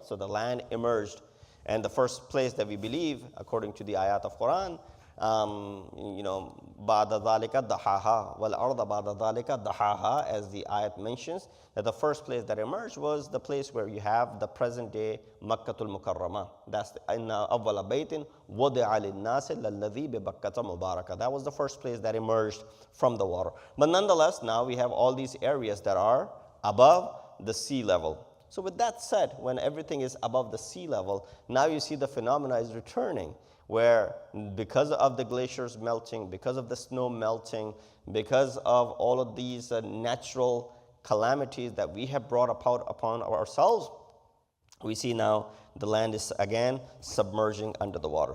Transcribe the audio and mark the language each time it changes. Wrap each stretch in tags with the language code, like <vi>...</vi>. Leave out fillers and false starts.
<en>So the land emerged. And the first place that we believe, according to the ayat of Quran,</en> <ar>بَعْدَ ذَلِكَ دَحَاهَا وَالْأَرْضَ بَعْدَ ذَلِكَ دَحَاهَا,</ar> <en>as the ayat mentions, that the first place that emerged was the place where you have the present day Makkatul Mukarramah.</en> <ar>That's إِنَّ أَوَّلَ بَيْتٍ وَضِعَ لِلنَّاسِ لَلَّذِي بِبَكَّةَ مُبَارَكَةً.</ar> <en>That was the first place that emerged from the water. But nonetheless, now we have all these areas that are above the sea level. So with that said, when everything is above the sea level, now you see the phenomena is returning, where because of the glaciers melting, because of the snow melting, because of all of these natural calamities that we have brought upon ourselves, we see now the land is again submerging under the water.</en>